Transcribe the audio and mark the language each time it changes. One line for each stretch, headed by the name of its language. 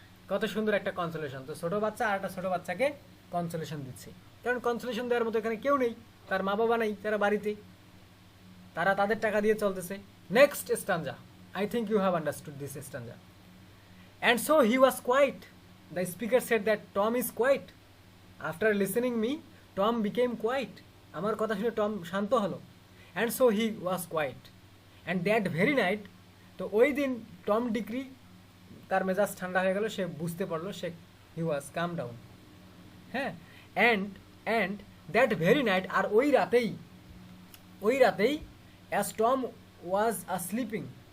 Bangla: কত সুন্দর একটা কনসোলেশন। তো ছোট বাচ্চা আর একটা ছোট বাচ্চাকে কনসোলেশন দিচ্ছে, কারণ কনসোলেশন দেওয়ার মতো এখানে কেউ নেই, তার মা বাবা নেই, তারা বাড়িতে, তারা তাদের টাকা দিয়ে চলতেছে।
English: Next stanza, I think you have understood this stanza. And so he was quiet. The speaker said that Tom is quiet. After listening me, Tom became quiet.
Bangla: আমার কথা শুনে টম শান্ত হলো।
English: And so he was quiet. And that very night,
Bangla: তো ওই দিন Tom decree তার মেজাজ ঠান্ডা হয়ে গেল, সে বুঝতে পারলো, সে
English: he was calm down. হ্যাঁ, and that very night,
Bangla: আর ওই রাতেই
English: as Tom was sleeping.